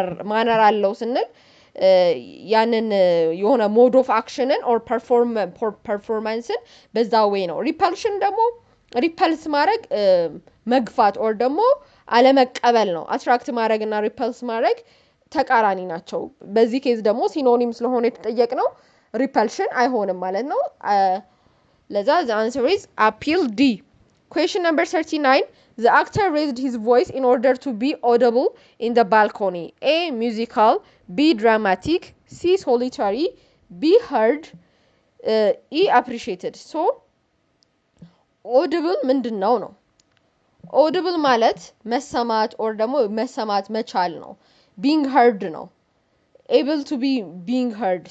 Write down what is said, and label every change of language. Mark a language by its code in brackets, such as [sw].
[am] ማነር አለው ስንል ያንን የሆነ ሞድ ኦፍ አክሽንን ኦር ፐርፎርማንስን በዛ ዌይ ነው። ሪፐልሽን ደግሞ ሪፐልስ ማድረግ መግፋት ኦር ደግሞ አለመቀበል ነው። አትራክት ማድረግ እና ሪፐልስ ማድረግ ተቃራኒ ናቸው። በዚህ ኬዝ ደግሞ ሲኖኒም ስለሆነ የተጠየቅነው ሪፐልሽን አይሆንም ማለት ነው። ለዛ [en] the answer is appeal D. Question number 39. The actor raised his voice in order to be audible in the balcony. A. Musical, B. Dramatic, C. Solitary, B. Heard, E. Appreciated. [am] So audible ምንድነው ነው? [en] audible [am] ማለት መሰማት [en] or [am] ደግሞ መሰማት መቻል ነው። [en] being heard ነው። able to be being heard.